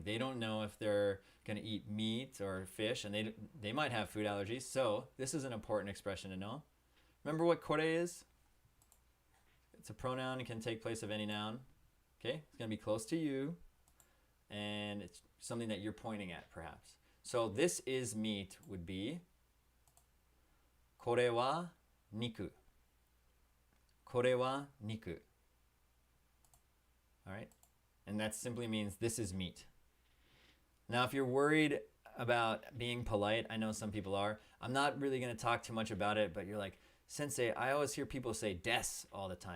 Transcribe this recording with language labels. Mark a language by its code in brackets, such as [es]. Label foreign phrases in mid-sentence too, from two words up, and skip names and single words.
[en] They don't know if they're going to eat meat or fish, and they might have food allergies. So this is an important expression to know. Remember what kore is? It's a pronoun. It can take place of any noun. Okay? It's going to be close to you, and it's something that you're pointing at, perhaps. So this is meat would be [ja] これは肉. これは肉. [en] All right? And that simply means this is meat. Now, if you're worried about being polite, I know some people are. I'm not really going to talk too much about it, but you're like, Sensei, I always hear people say des all the time.